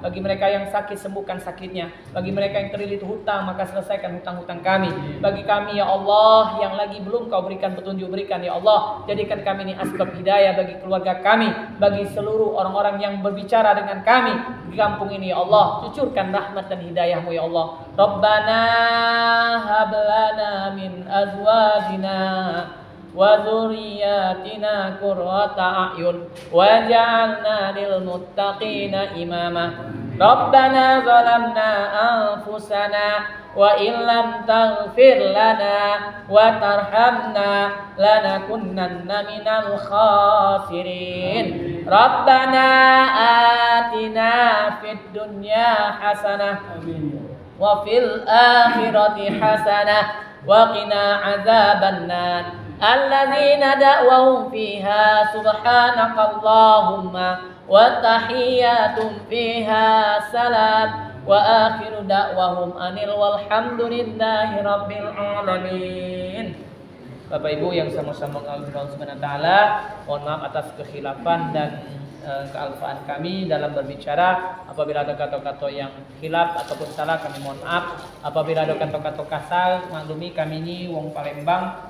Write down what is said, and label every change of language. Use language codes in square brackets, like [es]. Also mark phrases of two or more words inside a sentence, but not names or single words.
[id] Bagi mereka yang sakit, sembuhkan sakitnya. Bagi mereka yang terlilit hutang, maka selesaikan hutang-hutang kami. Bagi kami [ar] يا الله [id] yang lagi belum Kau berikan petunjuk, berikan [ar] يا الله. [id] Jadikan kami ini asbab hidayah bagi keluarga kami, bagi seluruh orang-orang yang berbicara dengan kami di kampung ini [ar] يا الله. [id] Cucurkan rahmat dan hidayah-Mu [ar] يا الله ربنا هب لنا من أزواجنا وذرياتنا قرة أعين واجعلنا للمتقين إماما. ربنا ظلمنا أنفسنا وإن لم تغفر لنا وترحمنا لنكونن من الخاسرين. ربنا آتنا في الدنيا حسنة وفي الآخرة حسنة وقنا عذاب النار. الذين دعواهم فيها سبحانك اللهم وتحيتهم فيها سلام وآخر دعواهم أن الحمد لله رب العالمين. [id] Bapak Ibu yang sama-sama mengagumi Allah [ar] سبحانه وتعالى, [id] mohon maaf atas kekhilafan dan kealfaan kami dalam berbicara. Apabila ada kata-kata yang khilaf ataupun salah, kami mohon maaf. Apabila ada kata-kata kasar, maklumi kami ini wong Palembang.